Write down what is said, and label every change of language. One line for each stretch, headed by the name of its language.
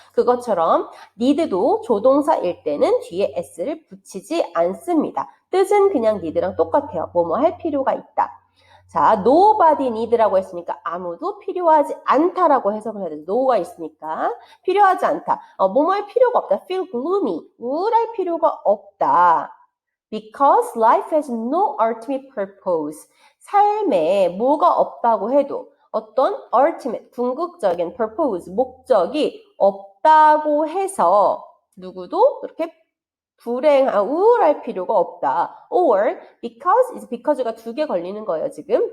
Korean: 그것처럼 need도 조동사일 때는 뒤에 s를 붙이지 않습니다. 뜻은 그냥 need랑 똑같아요. 뭐뭐 할 필요가 있다. 자, nobody need라고 했으니까 아무도 필요하지 않다라고 해석을 해야 돼요. no가 있으니까 필요하지 않다. 뭐뭐 할 필요가 없다.
English: feel gloomy,
Korean: 우울할 필요가 없다.
English: Because life has no ultimate purpose.
Korean: 삶에 뭐가 없다고 해도 어떤 ultimate, 궁극적인 purpose, 목적이 없다고 해서 누구도 그렇게 우울할 필요가 없다. Or because가 두 개 걸리는 거예요, 지금.